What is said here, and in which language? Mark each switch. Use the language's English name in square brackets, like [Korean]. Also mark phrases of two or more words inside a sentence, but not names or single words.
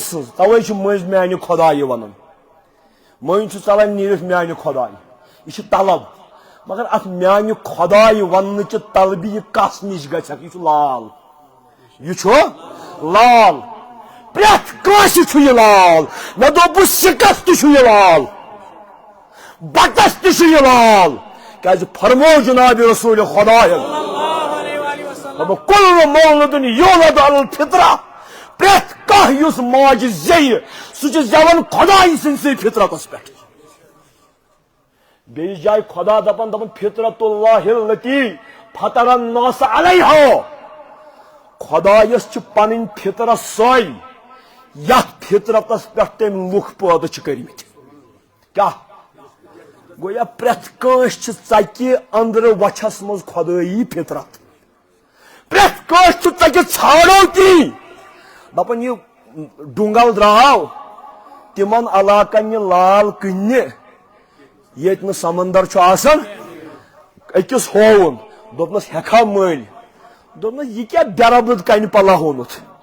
[Kashmiri] سٕنٛز توے چھِ مٔنٛزۍ میانہِ خۄدایہِ ونان مٔنٛزۍ چھُ ژلان نیٖرِتھ میانہِ خۄدایہِ یہِ چھِ طلب مگر اتھ میانہِ خۄدایہِ وننٕچہِ طلبہِ یہِ کس نِش گژھکھ یہِ چھُ لال یہِ چھُ لال پرٛٮ۪تھ کٲنٛسہِ چھُ یہِ لال مےٚ دوٚپ سِکس تہِ چھُ یہِ لال بٹس تہِ چھُ یہِ لال کیازِ فرمو جناب رسول خۄدایَن [Arabic] کُلُ مولودُن یولد علی الفطرہ [Kashmiri] پرٛٮ۪تھ کانٛہہ یُس ماجہِ زیٚیہِ سُہ چھُ زٮ۪وان خۄدایہِ سٕنٛدسٕے فطرتس پٮ۪ٹھ بیٚیِس جایہِ خۄدا دپان [Arabic] فطرت اللہ التی فطر الناس علیہا [Kashmiri] خۄدایس چھِ پنٕنۍ فطرت سۄے یتھ فطرتس پٮ۪ٹھ تٔمۍ لُکھ پٲدٕ چھِ کٔرمٕتۍ کیٛاہ گویا پرٛٮ۪تھ کٲنٛسہِ چھِ ژکہِ أنٛدرٕ وچھس منٛز خۄدٲیی فطرت پرٛٮ۪تھ کٲنٛسہِ چھُ ژکہِ ژھانڈو تی دپان یہِ ڈونگل درٛاو تِمن علاقن یہِ لال کٕننہِ ییٚتہِ نہٕ سمندر چھُ آسان أکِس ہووُن دوٚپنس ہٮ۪کھا مٔلۍ دوٚپنس یہِ کیٛاہ بٮ۪ربد کنہِ پلہ ہومُت